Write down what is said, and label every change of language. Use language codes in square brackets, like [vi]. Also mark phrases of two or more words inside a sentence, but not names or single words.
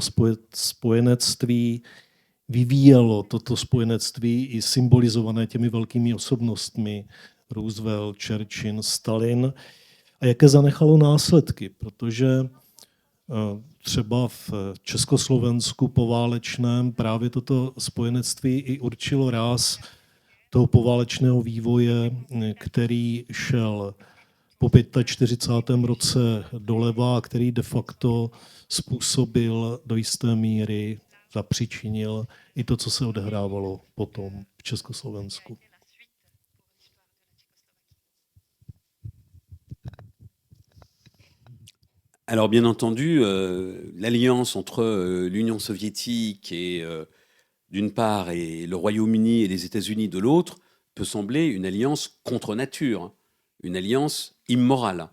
[cs] spojenectví vyvíjelo, toto spojenectví i symbolizované těmi velkými osobnostmi, Roosevelt, Churchill, Stalin, a jaké zanechalo následky, protože třeba v Československu poválečném právě toto spojenectví i určilo ráz toho poválečného vývoje, který šel po 45. roce doleva, který [la] de facto [cs] způsobil do jisté míry zapříčinil i to, co se odehrávalo potom v Československu. [fr] Alors bien entendu, l'alliance entre l'Union soviétique et d'une part et le Royaume-Uni et les États-Unis de l'autre peut sembler une alliance contre nature, une alliance immorale.